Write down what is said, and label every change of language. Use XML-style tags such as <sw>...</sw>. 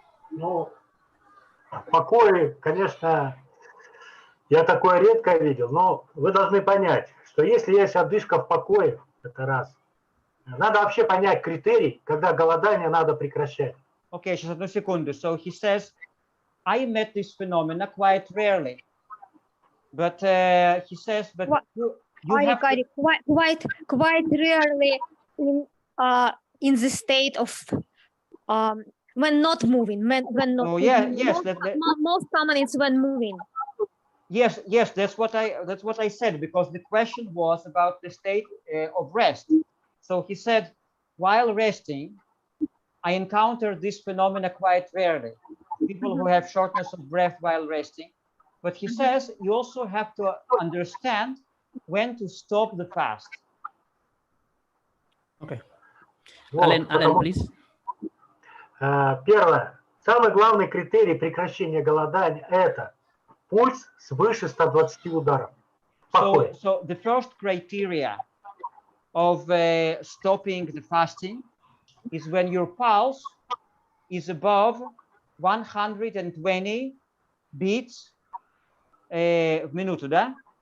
<ru>Ну, в покое, конечно, я такое редко видел, но вы должны понять, что если есть одышка в покое, это раз. Надо вообще понять критерий, когда голодание надо прекращать.</ru> <en>Okay, just</en> <ru>одну секунду.</ru> <en>So he says, I met this phenomena quite rarely. But he says, but you have to... quite rarely in the state of when not moving, when not. Oh yeah, yes. Most common is when moving. Yes, yes, that's what I said, because the question was about the state of rest. So he said, while resting, I encounter this phenomena quite rarely. People who have shortness of breath while resting. But he says you also have to understand when to stop the fast. Okay.</en> <ru>Вот,</ru> <en>Alan, please.</en> <ru>Первое. Самый главный критерий прекращения голодания – это пульс свыше 120 ударов.</ru> <en>So the first criteria of stopping the fasting is when your pulse is above 120 beats</en> <ru>минуту, да?</ru>